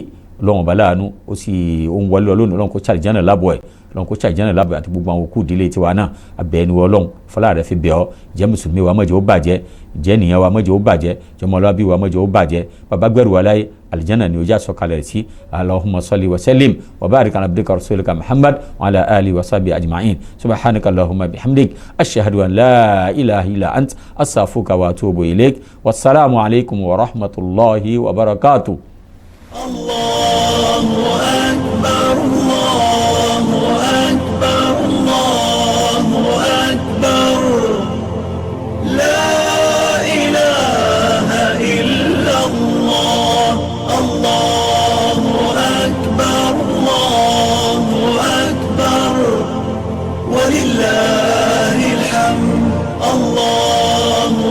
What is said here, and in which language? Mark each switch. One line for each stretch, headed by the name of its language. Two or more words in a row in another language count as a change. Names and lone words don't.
Yoruba: Ọlọ́run ọba láàánú ó sì ń wọlé Ọlọ́run. Ọlọ́run kó ṣàlìjánà lábọ̀ ẹ̀, Ọlọ́run kó ṣàlìjánà lábọ̀ ẹ̀ àti gbogbo àwọn òkú ìdílé tiwa náà. Abẹ́ ẹni wọ Ọlọ́run fọlá rẹ̀ fi bẹ̀ ọ́. Jẹ́ mùsùlùmí wa mọ̀jẹ̀ ó bàjẹ́, jẹ́ ènìyàn wa mọ̀jẹ̀ ó bàjẹ́, jẹ́ ọmọlúwàbí wa mọ̀jẹ̀ ó bàjẹ́. Bàbá gbẹ̀rù wa láyé àlìjánà ni ó já sọ̀kalẹ̀ sí.
Arabic: اللهم صل وسلم وبارك على عبدك ورسولك محمد وعلى آله وصحبه أجمعين. سبحانك اللهم وبحمدك أشهد أن لا إله إلا أنت أستغفرك وأتوب إليك. والسلام عليكم ورحمة الله وبركاته. الله أكبر الله أكبر الله أكبر لا إله إلا الله الله أكبر الله أكبر ولله الحمد الله